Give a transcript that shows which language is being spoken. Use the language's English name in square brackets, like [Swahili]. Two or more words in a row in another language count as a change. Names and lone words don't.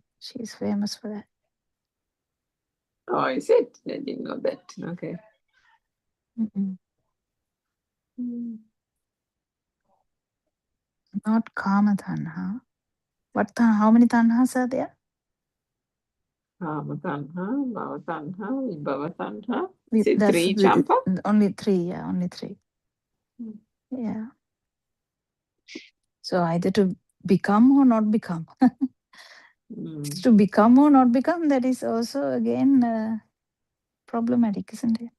[English] She's famous for that. Oh, is it? I didn't know that. Okay. Mm-mm. Hmm. Not [Pali] Kama Tanha. [English] What how many tanhas are there? [Pali] Kama-tanha, bhava-tanha, vibhava-tanha. [English] Is it That's three, Champa? only three. Yeah, only three. Hmm. Yeah. So either to become or not become. Hmm. To become or not become, that is also again problematic, isn't it?